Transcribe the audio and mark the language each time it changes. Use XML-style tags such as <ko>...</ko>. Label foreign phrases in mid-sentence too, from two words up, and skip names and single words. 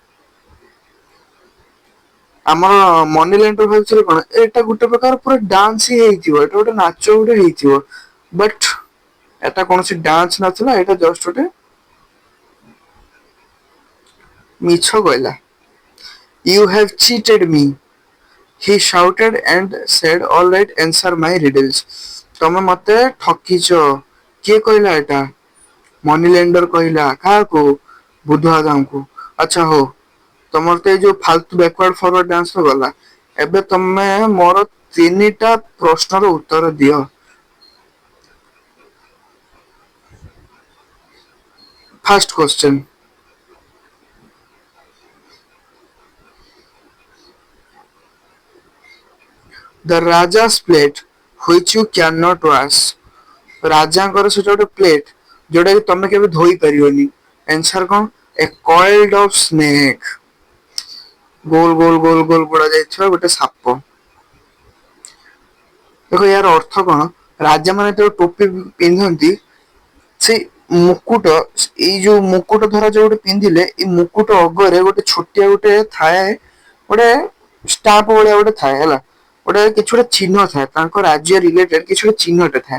<or>ଆମର ମନି ଲଣ୍ଡର ଭାବୁଥିଲେ କଣ, ଏଇଟା ଗୋଟେ ପ୍ରକାର ପୁରା ଡାନ୍ସ ହିଁ ହେଇଥିବ, ଏଇଟା ଗୋଟେ ନାଚ ଗୋଟେ ହେଇଥିବ, ବଟ୍ ଏଟା କୌଣସି ଡ୍ୟାନ୍ସ ନଥିଲା, ଏଇଟା ଜଷ୍ଟ ଗୋଟେ ମିଛ କହିଲା।</or> <en>You have cheated me, he shouted and said, all right, answer my riddles.</en> <or>ତମେ ମତେ ଠକିଛ। କିଏ କହିଲା ଏଟା? ମନି ଲେଣ୍ଡର କହିଲା। କାହାକୁ? ବୁଧୁଆଦାମକୁ। ଆଚ୍ଛା ହଉ, ତମର ତ ଏଇ ଯୋଉ ଫାଲତୁ</or> <en>backward forward dance</en> <or>ତ ଗଲା। ଏବେ ତମେ ମୋର 3ଟା ପ୍ରଶ୍ନର ଉତ୍ତର ଦିଅ।</or> <en>first question, the Raja's plate which you cannot wash.</en> <or>ରାଜାଙ୍କର ସେଟା ଗୋଟେ ପ୍ଲେଟ ଯୋଉଟା କି ତମେ କେବେ ଧୋଇ ପାରିବନି।</or> <en>ଆନ୍ସର କଣ? ଏ coiled of snake,</en> <or>ଗୋଲ ଗୋଲ ଗୋଲ ଗୋଲ ଗୋଳା ଯାଇଥିବା ଗୋଟେ ସାପ। ଦେଖ ୟାର ଅର୍ଥ କଣ? ରାଜା ମାନେ ଯେତେବେଳେ ଟୋପି ପିନ୍ଧନ୍ତି, ସେଇ ମୁକୁଟ, ଏଇ ଯୋଉ ମୁକୁଟ ଧରା ଯୋଉ ଗୋଟେ ପିନ୍ଧିଲେ, ଏଇ ମୁକୁଟ ଅଗରେ ଗୋଟେ ଛୋଟିଆ ଗୋଟେ ଥାଏ, ଗୋଟେ ଷ୍ଟାମ୍ପ ଭଳିଆ ଗୋଟେ ଥାଏ ହେଲା, ଗୋଟେ କିଛି ଗୋଟେ ଚିହ୍ନ ଥାଏ, ତାଙ୍କ ରାଜ୍ୟ ରିଲେଟେଡ କିଛି ଗୋଟେ ଚିହ୍ନଟେ ଥାଏ।</or>